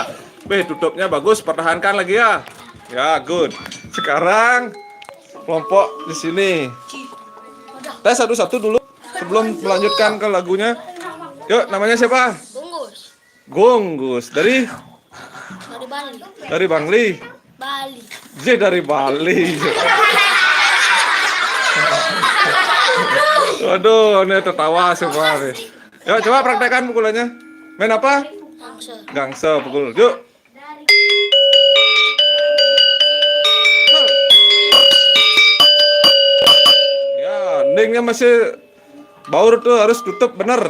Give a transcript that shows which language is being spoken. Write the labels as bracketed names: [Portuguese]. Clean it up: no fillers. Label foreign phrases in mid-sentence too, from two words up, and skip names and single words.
[Indonesian] Tutupnya bagus, pertahankan lagi ya. Ya, good. Sekarang kelompok di sini. Tes satu-satu dulu sebelum melanjutkan ke lagunya. Yuk, namanya siapa? Bungkus. Gonggus. Dari Dari Bali. Bangli. Bali. Dari Bali. Waduh, ini tertawa semua nih. Yuk, coba praktekkan pukulannya. Main apa? Bangsa. Gangsa pukul. Yuk. Ya, endingnya masih baur tuh harus tutup bener.